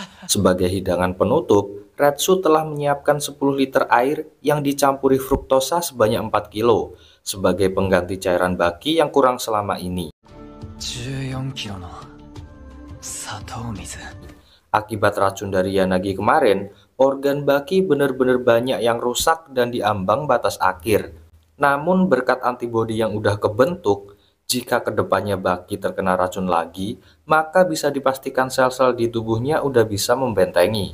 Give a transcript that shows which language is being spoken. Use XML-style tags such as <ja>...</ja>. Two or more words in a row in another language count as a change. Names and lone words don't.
<id>Sebagai hidangan penutup, Retsu telah menyiapkan 10 liter air yang dicampuri fruktosa sebanyak 4 kilo sebagai pengganti cairan baki yang kurang selama ini.</id> <ja>14 キロの砂糖水。</ja> <id>Akibat racun dari Yanagi kemarin, organ baki benar-benar banyak yang rusak dan diambang batas akhir. Namun berkat antibodi yang udah kebentuk, jika kedepannya baki terkena racun lagi, maka bisa dipastikan sel-sel di tubuhnya udah bisa membentengi.</id>